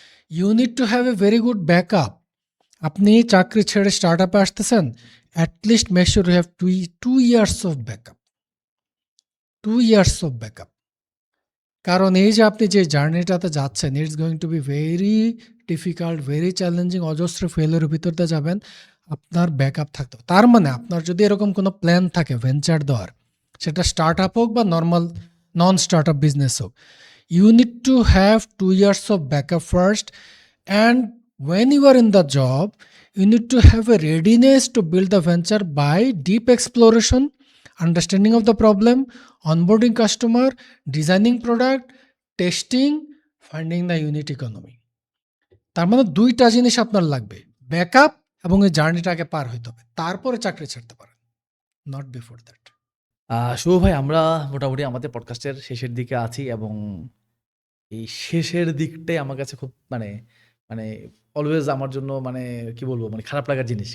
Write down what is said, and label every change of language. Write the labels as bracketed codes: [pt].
[en] You need to have a very good backup. [bn] আপনি চাকরি ছেড়ে স্টার্টআপে আসতেছেন, [en] At least make sure you have 2 years of backup. 2 years of backup. [bn] কারণ এই যে আপনি যে জার্নিটাতে যাচ্ছেন, [en] it's going to be very difficult, very challenging, [bn] অজস্র ফেলের ভিতর দিয়ে যাবেন। আপনার ব্যাকআপ থাকতে হবে। তার মানে আপনার যদি এরকম কোনো প্ল্যান থাকে ভেঞ্চার দেওয়ার, সেটা স্টার্টআপ হোক বা নর্মাল নন স্টার্টআপ বিজনেস হোক, [en] you need to have 2 years of backup first, and when you are in the job you need to have a readiness to build the venture by deep exploration, understanding of the problem, onboarding customer, designing product, testing, finding the unit economy. [bn] তার মানে দুইটা জিনিস আপনার লাগবে, backup এবং এই জার্নিটাকে পার হইতে হবে, তারপরে চাকরি ছাড়তে পারেন, [en] Not before that. [bn] শুভ ভাই, আমরা মোটামুটি আমাদের পডকাস্টের শেষের দিকে আছি এবং এই শেষের দিকটাই আমার কাছে খুব মানে মানে অলওয়েজ আমার জন্য মানে কি বলবো, মানে খারাপ লাগার জিনিস।